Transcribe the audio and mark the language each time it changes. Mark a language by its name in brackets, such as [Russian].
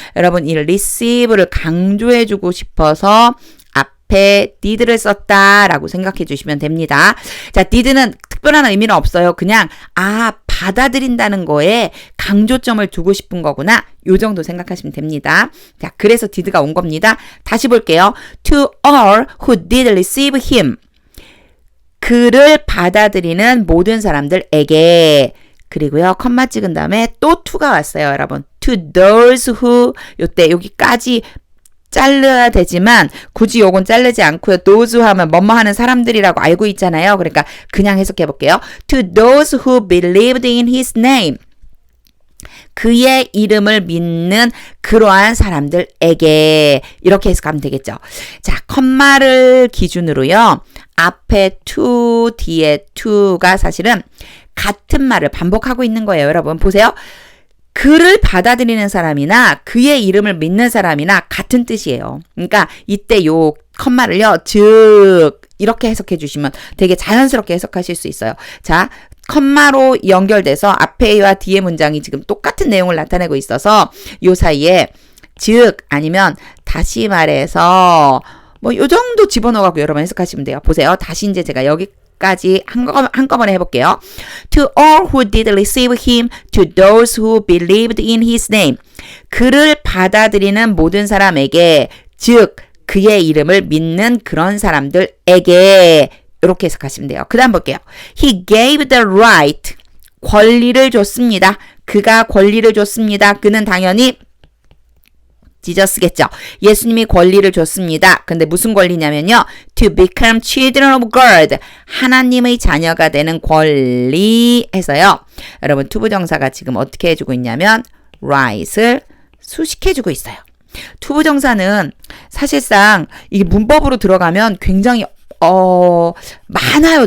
[Korean] 여러분 이 receive를 강조해주고 싶어서 앞에 did를 썼다라고 생각해 주시면 됩니다. 자, did는 특별한 의미는 없어요. 그냥 받아들인다는 거에 강조점을 두고 싶은 거구나. 요 정도 생각하시면 됩니다. 자, 그래서 did가 온 겁니다. 다시 볼게요. [English] To all who did receive him. [Korean] 그를 받아들이는 모든 사람들에게. 그리고요, 컴마 찍은 다음에 또 to가 왔어요, 여러분. [English] To those who, [Korean] 요때 여기까지 잘라야 되지만 굳이 요건 자르지 않고요. those 하면 뭐뭐 하는 사람들이라고 알고 있잖아요. 그러니까 그냥 해석해 볼게요. [English] To those who believed in his name. [Korean] 그의 이름을 믿는 그러한 사람들에게 이렇게 해석하면 되겠죠. 자, 컴마를 기준으로요. 앞에 to, 뒤에 to가 사실은 같은 말을 반복하고 있는 거예요. 여러분 보세요. 그를 받아들이는 사람이나 그의 이름을 믿는 사람이나 같은 뜻이에요. 그러니까 이때 요 컴마를요. 즉 이렇게 해석해 주시면 되게 자연스럽게 해석하실 수 있어요. 자, 컴마로 연결돼서 앞에와 뒤에 문장이 지금 똑같은 내용을 나타내고 있어서 요 사이에 즉 아니면 다시 말해서 뭐 요 정도 집어넣어갖고 여러분 해석하시면 돼요. 보세요. 다시 이제 제가 여기까지 한꺼번에 해볼게요. [English] To all who did receive him, to those who believed in his name. [Korean] 그를 받아들이는 모든 사람에게, 즉 그의 이름을 믿는 그런 사람들에게 이렇게 해석하시면 돼요. 그 다음 볼게요. [English] He gave the right. [Korean] 권리를 줬습니다. 그가 권리를 줬습니다. 그는 당연히 지저스겠죠. 예수님이 권리를 줬습니다. 근데 무슨 권리냐면요. [English] To become children of God. [Korean] 하나님의 자녀가 되는 권리 해서요. 여러분 투부정사가 지금 어떻게 해주고 있냐면 right을 수식해주고 있어요. 투부정사는 사실상 이게 문법으로 들어가면 굉장히 많아요.